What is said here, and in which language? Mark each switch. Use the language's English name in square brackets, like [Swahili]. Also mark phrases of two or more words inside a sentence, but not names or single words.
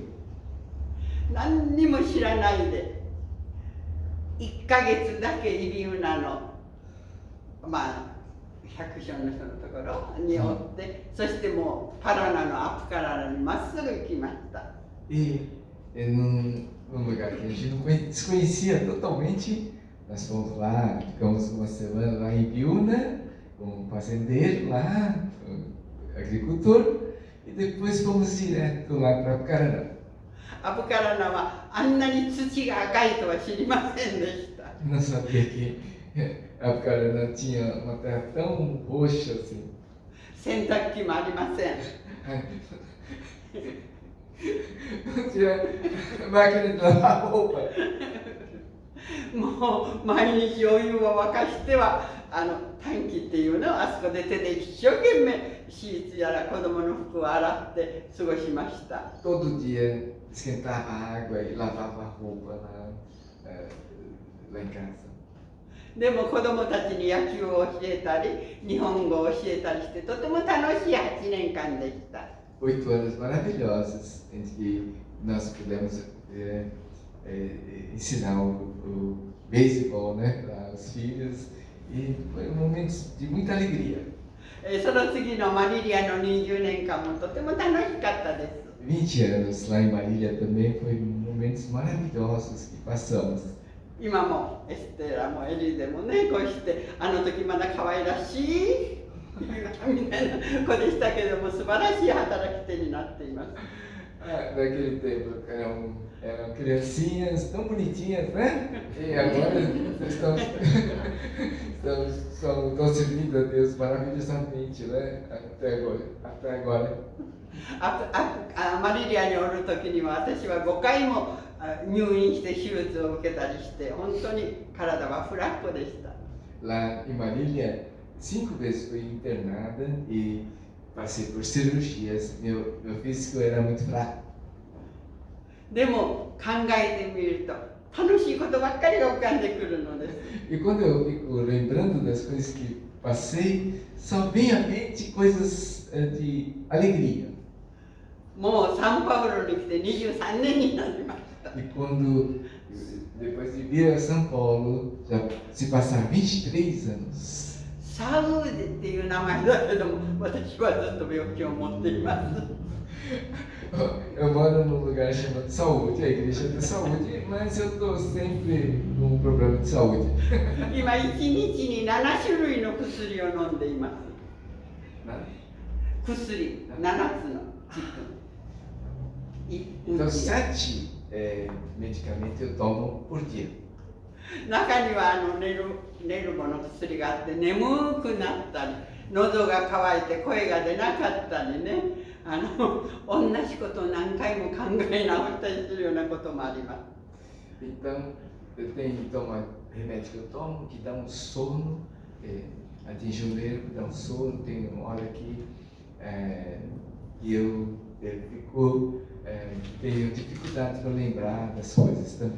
[Japanese] 何にも知らないで1ヶ月だけイビウナの百姓の人のところにおって、そしてもうパラナのアプカラナにまっすぐ行きました。 [Portuguese] E num lugar que a gente não desconhecia totalmente, nós fomos lá, ficamos uma semana lá em Biúna, com um fazendeiro lá, um agricultor, e depois fomos direto lá para Apucarana. [Japanese] アプカラナはあんなに土が赤いとは知りませんでした。 [Portuguese] Não sabia que Apucarana tinha uma terra tão roxa assim. [Japanese] 洗濯機もありません。 [Portuguese] Não tinha máquina de lavar roupa. [Japanese] もう毎日お湯を沸かしては短期っていうのをあそこで手で一生懸命シーツやら子供の服を洗って過ごしました。 [Portuguese] Todo dia esquentava água e lavava a roupa lá em casa. [Japanese] でも子供たちに野球を教えたり日本語を教えたりしてとても楽しい8年間でした。 [Portuguese] 8 anos maravilhosos em que nós pudemos ensinar o beisebol, né, para os filhos, e foi um momento de muita alegria. [Japanese] その次のマリリアの20年間もとても楽しかったです。 [Portuguese] 20 anos lá em Marília também foi momentos maravilhosos que passamos. [Japanese] 今もエステラもエリーでもねこうしてあの時まだ可愛らしいみたいな子でしたけども素晴らしい働き手になっています。 [Portuguese] Naquele tempo eram criancinhas tão bonitinhas, né? E agora estão servindo a Deus maravilhosamente, né? Até agora. [Japanese] マリリアにおる時には私は5回も入院して手術を受けたりして本当に体はフラットでした。 [Portuguese] Lá em Marília, 5 vezes fui internada e passei por cirurgias. Meu físico era muito fraco. [Japanese] でも考えてみると楽しいことばっかりが浮かんでくるのです。 [Portuguese] E quando eu fico lembrando das coisas que passei, só vem à mente coisas de alegria. [Japanese] もうサンパウロに来て23年になりました。 [Portuguese] E quando, depois de vir a São Paulo, já se passaram 23 anos. [Japanese] サウデっていう名前だけども私はずっと病気を持っています。 [Portuguese] Eu moro num lugar chamado Saúde, a igreja de saúde, mas eu estou sempre com um problema de saúde. [Japanese] 今1日に7種類の薬を飲んでいます。薬7つのチップ。 [Portuguese] Então, 7 medicamentos eu tomo por dia. [Japanese] 中には寝るもの薬があって眠くなったり喉が渇いて声が出なかったりね同じことを何回も考え直したりするようなこともあります。 [Portuguese] Então, eu tenho tomado remédio que eu tomo que dá um sono, atinge o nervo, dá um sono. Tem uma hora que eu tenho dificuldade para lembrar das coisas também.